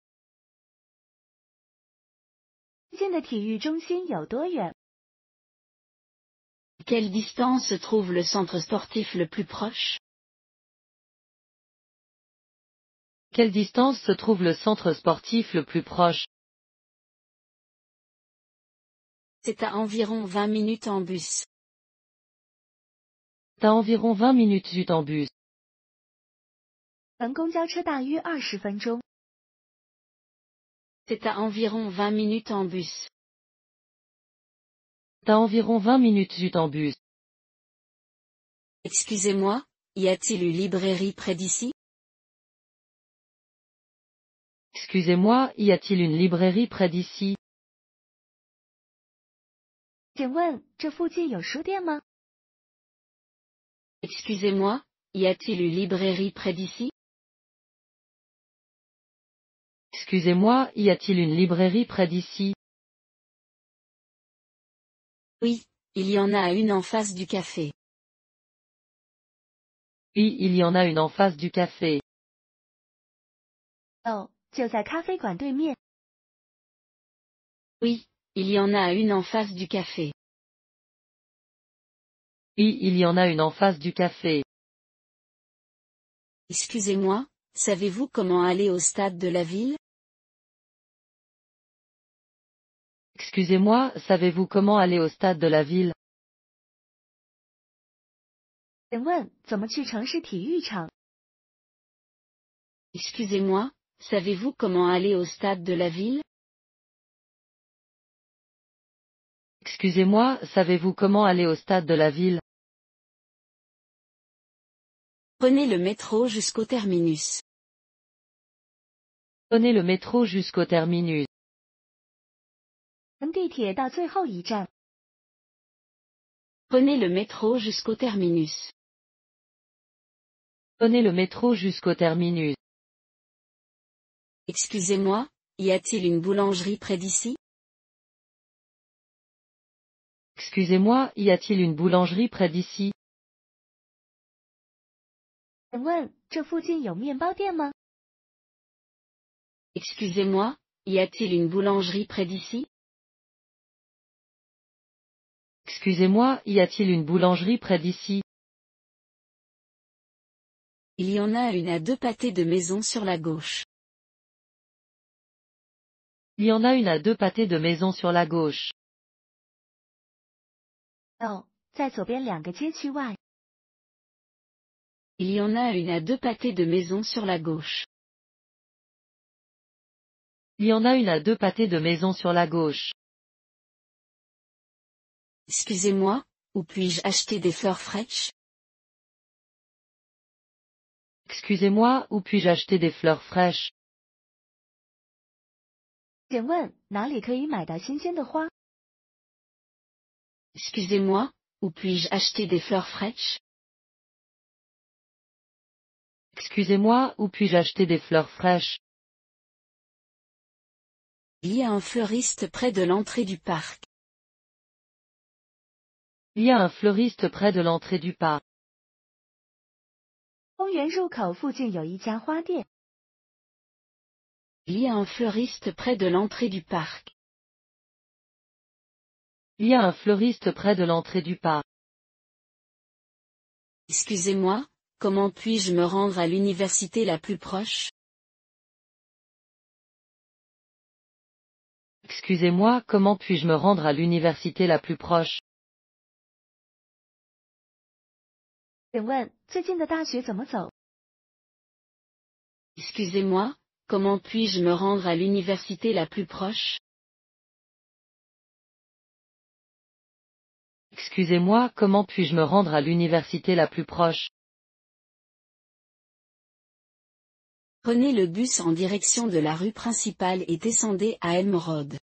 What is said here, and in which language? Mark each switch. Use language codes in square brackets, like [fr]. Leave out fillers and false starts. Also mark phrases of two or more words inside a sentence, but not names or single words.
[zh] 最近的体育中心有多远？ [fr] Quelle distance se trouve le centre sportif le plus proche? Quelle distance se trouve le centre sportif le plus proche? C'est à environ 20 minutes en bus. T'as environ 20 minutes en bus. [zh] 乘公交车大约20分钟。 [fr] C'est à environ 20 minutes en bus. T'as environ 20 minutes en bus. Excusez-moi, y a-t-il une librairie près d'ici? Excusez-moi, y a-t-il une librairie près d'ici? [zh] 请问这附近有书店吗？ [fr] Excusez-moi, y a-t-il une librairie près d'ici? Excusez-moi, y a-t-il une librairie près d'ici? Oui, il y en a une en face du café. Oui, il y en a une en face du café. [zh] 哦，就在咖啡馆对面。 [fr] Oui, il y en a une en face du café. Oui, il y en a une en face du café. Excusez-moi, savez-vous comment aller au stade de la ville? Excusez-moi, savez-vous comment aller au stade de la ville? [zh] 请问怎么去城市体育场？ [fr] Excusez-moi, savez-vous comment aller au stade de la ville? Excusez-moi, savez-vous comment aller au stade de la ville? Prenez le métro jusqu'au terminus. Prenez le métro jusqu'au terminus. [zh] 乘地铁到最后一站。 [fr] Prenez le métro jusqu'au terminus. Prenez le métro jusqu'au terminus. Excusez-moi, y a-t-il une boulangerie près d'ici? Excusez-moi, y a-t-il une boulangerie près d'ici? [zh] 请问这附近有面包店吗？ [fr] Excusez-moi, y a-t-il une boulangerie près d'ici? Excusez-moi, y a-t-il une boulangerie près d'ici? Il y en a une à 2 pâtés de maison sur la gauche. Il y en a une à 2 pâtés de maison sur la gauche. [zh] 哦，在左边2个街区外。 [fr] Il y en a une à 2 pâtés de maison sur la gauche. Il y en a une à 2 pâtés de maison sur la gauche. Excusez-moi, où puis-je acheter des fleurs fraîches? Excusez-moi, où puis-je acheter des fleurs fraîches? [zh] 请问哪里可以买到新鲜的花？ [fr] Excusez-moi, où puis-je acheter des fleurs fraîches? Excusez-moi, où puis-je acheter des fleurs fraîches? Il y a un fleuriste près de l'entrée du parc. Il y a un fleuriste près de l'entrée du parc. [zh] 公园入口附近有一家花店。 [fr] Il y a un fleuriste près de l'entrée du parc. Il y a un fleuriste près de l'entrée du parc. Excusez-moi, comment puis-je me rendre à l'université la plus proche? Excusez-moi, comment puis-je me rendre à l'université la plus proche? [zh] 请问最近的大学怎么走？ [fr] Excusez-moi, comment puis-je me rendre à l'université la plus proche? Excusez-moi, comment puis-je me rendre à l'université la plus proche? Prenez le bus en direction de la rue principale et descendez à Elm Road.